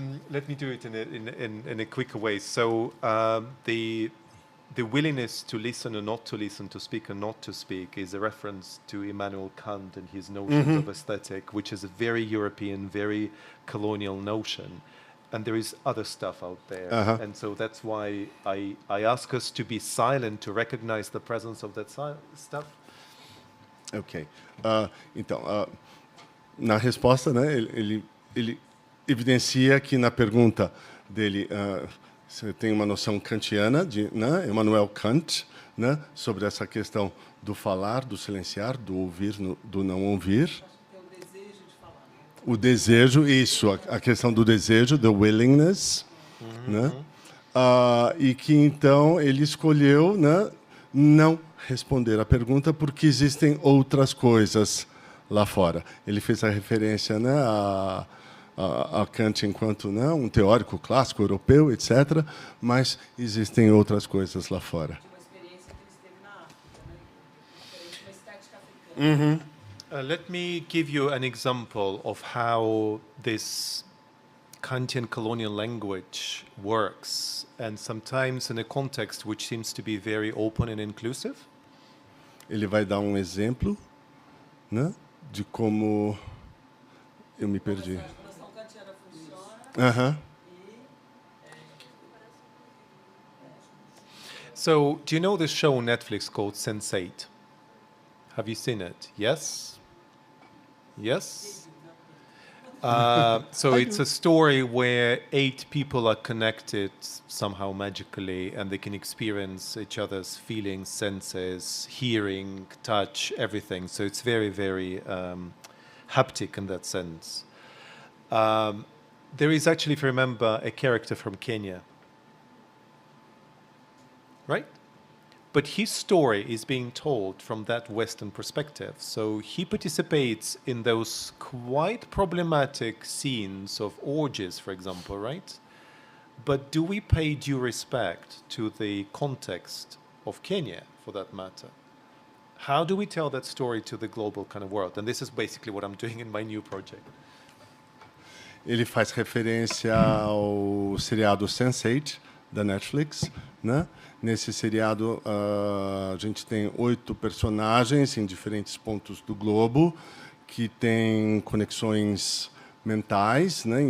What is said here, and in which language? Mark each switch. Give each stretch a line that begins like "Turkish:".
English: Let me do it in a quicker way. So the willingness to listen or not to listen, to speak or not to speak, is a reference to Immanuel Kant and his notions of aesthetic, which is a very European, very colonial notion. And there is other stuff out there. And so that's why I ask us to be silent, to recognize the presence of that stuff. Ok.
Portuguese: Então, na resposta, né, ele evidencia que na pergunta dele, você tem uma noção kantiana, de Immanuel Kant, né, sobre essa questão do falar, do silenciar, do ouvir, do não ouvir. Tem o desejo de falar. O desejo, isso, a questão do desejo,
English: the willingness,
Portuguese: né? E que então ele escolheu, né, não responder a pergunta porque existem outras coisas lá fora. Ele fez a referência, né, a Kant enquanto, né, um teórico clássico europeu, etc., mas existem outras coisas lá fora. Uma experiência que ele teve na África, né? Diferente uma estética africana.
English: Let me give you an example of how this Kantian colonial language works, and sometimes in a context which seems to be very open and inclusive.
Portuguese: Ele vai dar um exemplo, né, de como eu me perdi. A articulação kantiana funciona Aham.
English: So, do you know this show on Netflix called Sense8? Have you seen it? Yes? Yes? So it's a story where 8 people are connected somehow magically, and they can experience each other's feelings, senses, hearing, touch, everything. So it's very, very haptic in that sense. There is actually, if you remember, a character from Kenya, right? But his story is being told from that Western perspective. So he participates in those quite problematic scenes of orgies, for example, right? But do we pay due respect to the context of Kenya, for that matter? How do we tell that story to the global kind of world? And this is basically what I'm doing in my new project.
Portuguese: Ele faz referência ao seriado Sense8 da Netflix, né? Nesse seriado, a gente tem 8 personagens em diferentes pontos do globo que têm conexões mentais, né?